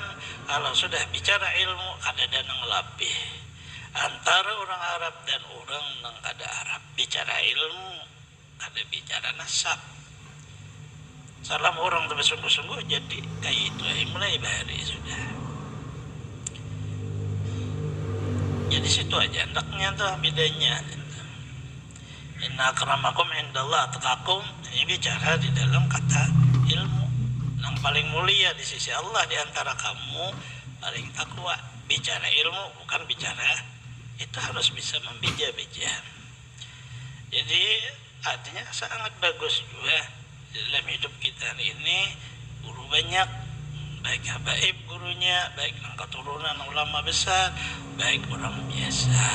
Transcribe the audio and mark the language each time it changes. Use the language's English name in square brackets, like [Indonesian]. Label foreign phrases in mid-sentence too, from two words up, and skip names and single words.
[Banjar] Kalau sudah bicara ilmu kada ada nang lapih antara orang Arab dan orang nang kada Arab. Bicara ilmu kada bicara nasab. Salam orang tu bersungguh-sungguh jadi kayak itu mulai bahari sudah. di situ aja hendaknya tuh bedanya. [Arabic] إن أكرمكم عند الله أتقاكم, [Banjar] ini bicara di dalam kata ilmu. Yang paling mulia di sisi Allah di antara kamu paling takwa. Bicara ilmu bukan bicara itu harus bisa membija-bija. Jadi artinya sangat bagus juga dalam hidup kita ini guru banyak, baik habaib gurunya, baik keturunan ulama besar, baik orang biasa.